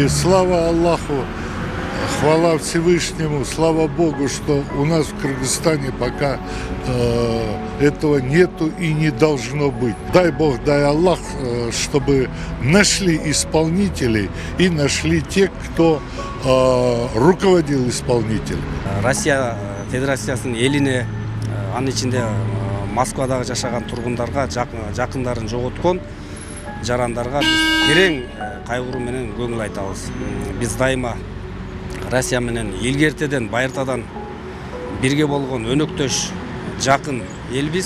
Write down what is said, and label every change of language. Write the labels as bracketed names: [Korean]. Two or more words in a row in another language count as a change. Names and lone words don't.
[Russian] И слава Аллаху, хвала Всевышнему, слава Богу, что у нас в Кыргызстане пока этого нету и не должно быть. Дай Бог, дай Аллах, чтобы нашли исполнителей и нашли тех, кто руководил исполнителем. [Kyrgyz] Россия Федерациясынын элине, анын ичинде Москвадагы жашаган тургундарга, жакындарын жоготкон жарандарга биз терең кайгыруу менен көңүл айтабыз. Биз дайыма Россия менен илгертеден, байыртадан бирге болгон өнөктөш, жакын элбиз.